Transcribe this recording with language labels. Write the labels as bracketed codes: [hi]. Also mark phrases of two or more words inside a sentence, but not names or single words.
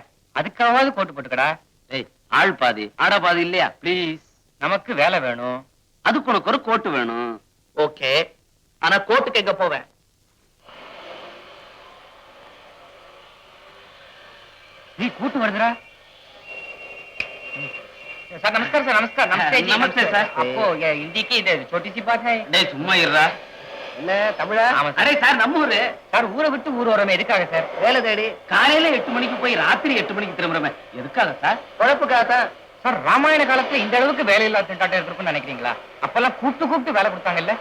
[ta] அதுக்காவது கோட்டு போட்டுக்கடா. ஏய், ஆள் பாதி ஆடா பாதி இல்லையா? ப்ளீஸ், நமக்கு வேலை வேணும். அதுக்கு உனக்கு ஒரு கோட்டு வேணும். ஓகே, ஆனா கோர்ட்டுக்கு எங்க போவேன்? நீ கூட்டு வருதுடா. [hi] सर नमस्कार सर, नमस्कार। नमस्ते जी, नमस्ते सर। आपको ये हिंदी की छोटी सी बात है। [ta] டேய் சும்மா இருடா. என்ன தமிழா? ஆமா அடே சார், நம்ம ஊரு சார், ஊரை விட்டு ஊர் வரமே எதுக்காக சார்? வேலை தேடி. காலையில 8 மணிக்கு போய் ராத்திரி 8 மணிக்கு திரும்புறமே எதுக்காக சார்? குழப்புக்காக தான் சார். ராமாயண காலத்துல இந்த அளவுக்கு வேலை இல்லாத திண்டாட்டம் இருக்குன்னு நினைக்கிறீங்களா? அப்பெல்லாம் கூப்பிட்டு வேலை கொடுத்தாங்க இல்ல?